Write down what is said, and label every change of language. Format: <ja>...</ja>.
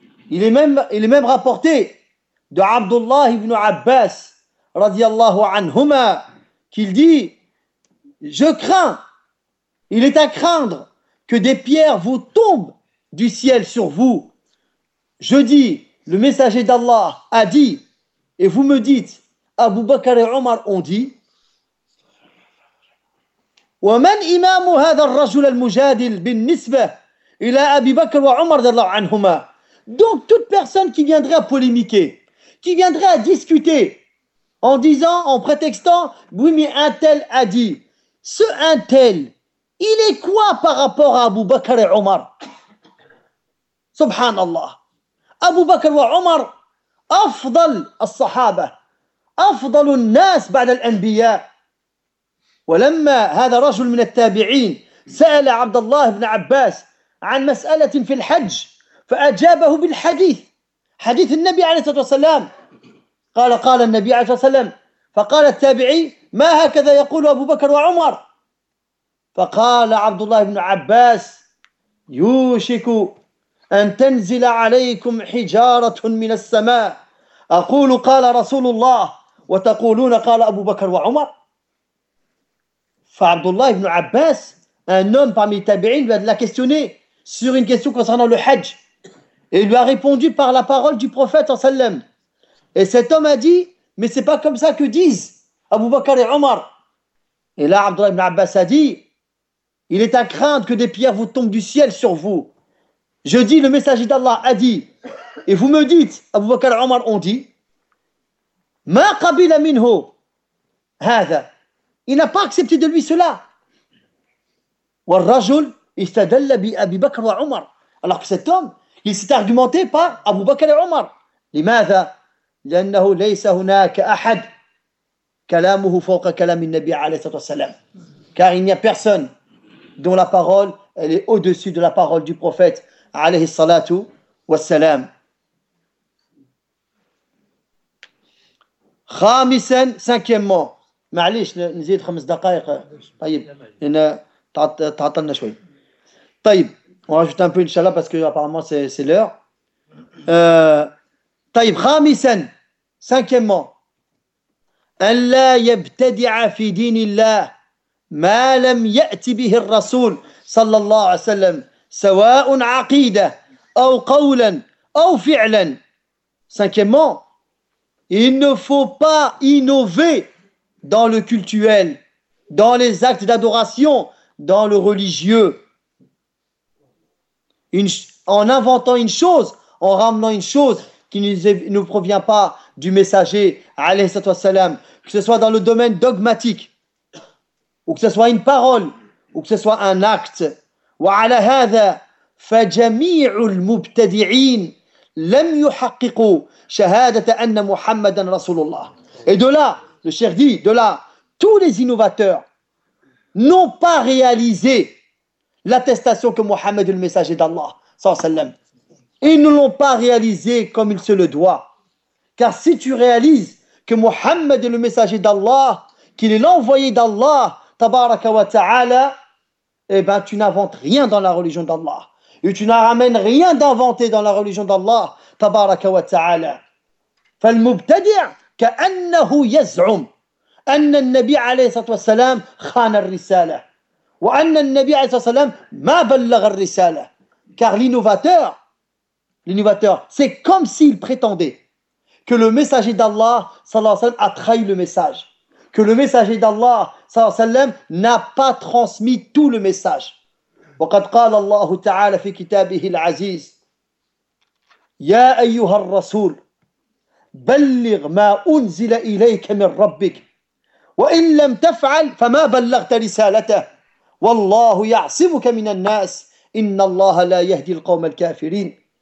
<fr>Il est même rapporté de Abdullah ibn Abbas رضي الله عنهما qu'il dit: je crains, il est à craindre que des pierres vous tombent du ciel sur vous. Je dis, le messager d'Allah a dit, et vous me dites Abu Bakr et Omar ont dit.</fr> <ar>ومن إمام هذا الرجل المجادل بالنسبة إلى أبي بكر وعمر رضي الله عنهما.</ar> <fr>Donc toute personne qui viendrait à polémiquer, qui viendrait à discuter, en disant, en prétextant, oui mais un tel a dit, ce un tel, il est quoi par rapport à Abu Bakr et Omar? Subhanallah. Abu Bakr et Omar,</fr> <ar>أفضل الصحابة. أفضل الناس بعد الأنبياء. ولما هذا رجل من التابعين سأل عبد الله بن عباس عن مسألة في الحج فأجابه بالحديث حديث النبي عليه الصلاة والسلام قال النبي عليه الصلاة والسلام فقال التابعي ما هكذا يقول أبو بكر وعمر فقال عبد الله بن عباس يوشك أن تنزل عليكم حجارة من السماء أقول قال رسول الله وتقولون قال أبو بكر وعمر.</ar> <fr>فعبد الله بن عباس un homme parmi les tabi'in l'a questionné sur une question concernant le hajj et lui a répondu par la parole du prophète sallam. Et cet homme a dit mais c'est pas comme ça que disent Abu Bakr et Omar. Et là Abdullah ibn Abbas a dit il est à craindre que des pierres vous tombent du ciel sur vous. Je dis le messager d'Allah a dit et vous me dites Abu Bakr et Omar ont dit.</fr> <ar>ما قبل منه هذا.</ar> <fr>Il n'a pas accepté de lui cela.</fr> <ar>والرجل استدل بأبي بكر وعمر.</ar> <fr>Alors que cet homme, il s'est argumenté par Abu Bakr et Omar.</fr> <ar>لماذا؟ لأنه ليس هناك أحد كلامه فوق كلام النبي عليه الصلاة والسلام.</ar> <fr>Car il n'y a personne dont la parole elle est au-dessus de la parole du prophète عليه الصلاة والسلام.</fr> <ar>خامسا</ar> <fr>cinquièmement</fr> <ar>معليش نزيد خمس دقائق طيب هنا تعطلنا شوي طيب ونرجو تنبو ان شاء الله</ar> <fr>parce que apparemment c'est l'heure</fr> <ar>طيب خامسا</ar> <fr>cinquièmement</fr> <ar>ان لا يبتدع في دين الله ما لم ياتي به الرسول صلى الله عليه وسلم سواء عقيده او قولا او فعلا</ar> <fr>cinquièmement il ne faut pas innover dans le cultuel, dans les actes d'adoration, dans le religieux. En inventant une chose, en ramenant une chose qui ne provient pas du messager, alayhi salatu wassalam, que ce soit dans le domaine dogmatique, ou que ce soit une parole, ou que ce soit un acte.</fr> <ar>Wa ala hadha fa jami'u al-mubtadi'in لم يحققوا شهادة أن محمدا رسول الله.</ar> <fr>Et de là, le cheikh dit, de là, tous les innovateurs n'ont pas réalisé l'attestation que Mohammed est le messager d'Allah, sallallahu alayhi wa sallam. Ils ne l'ont pas réalisé comme il se le doit. Car si tu réalises que Mohammed est le messager d'Allah, qu'il est l'envoyé d'Allah, tabaraka wa ta'ala, eh bien, tu n'inventes rien dans la religion d'Allah. Et tu n'amènes rien d'inventé dans la religion d'Allah, tabaraka wa ta'ala.</fr> <ar>فالمبتدع كأنه يزعم أن النبي عليه الصلاة والسلام خان الرسالة وأن النبي عليه الصلاة والسلام ما بلغ الرسالة</ar> <fr>Car l'innovateur, c'est comme s'il prétendait que le messager d'Allah, sallallahu alayhi wa sallam, a trahi le message. Que le messager d'Allah, sallallahu alayhi wa sallam, n'a pas transmis tout le message.</fr> <ar>وقد قال الله تعالى في كتابه العزيز يا أيها الرسول بلغ ما أنزل إليك من ربك وإن لم تفعل فما بلغت رسالته والله يعصمك من الناس إن الله لا يهدي القوم الكافرين.</ar>